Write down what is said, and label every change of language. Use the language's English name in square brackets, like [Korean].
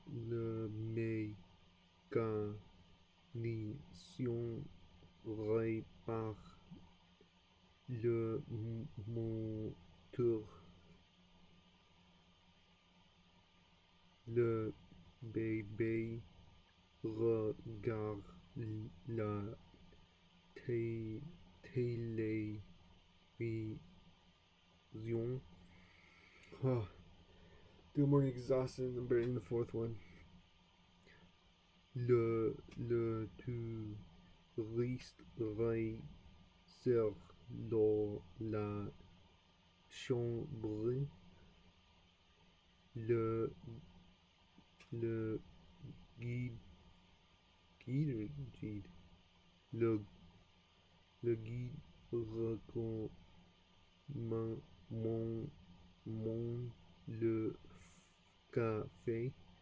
[French] Le mécanicien répare le moteur. Le bébé regarde la télévision. [English] Oh, two more exhausted and I'm burying the fourth one. [French] Le touriste réserve la chambre. Le guide guide le guide recommande le café.